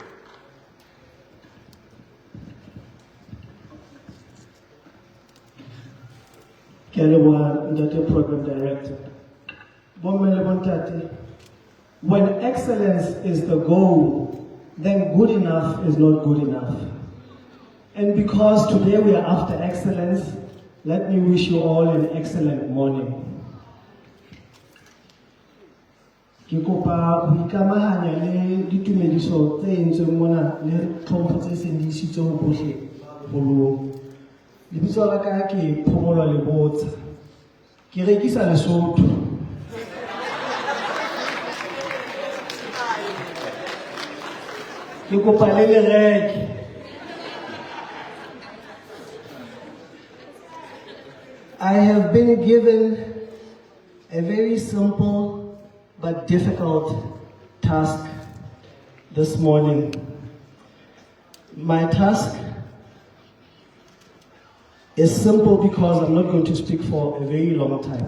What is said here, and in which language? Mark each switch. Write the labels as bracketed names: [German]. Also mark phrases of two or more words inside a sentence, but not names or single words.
[English] Ntate Program Director. When excellence is the goal, then good enough is not good enough. And because today we are after excellence, let me wish you all an excellent morning. [Southern Sotho] Ke kopa ho ikamahanya le ditumediso tse entsweng mona le tlhompho tse seng di isitswe ho bohle bolong. Lebitso la ka ke Phomolo Lebotsa. Ke rekisa Lesotho. Ke kopa le reke. [English] I have been given a very simple but difficult task this morning. My task is simple because I'm not going to speak for a very long time.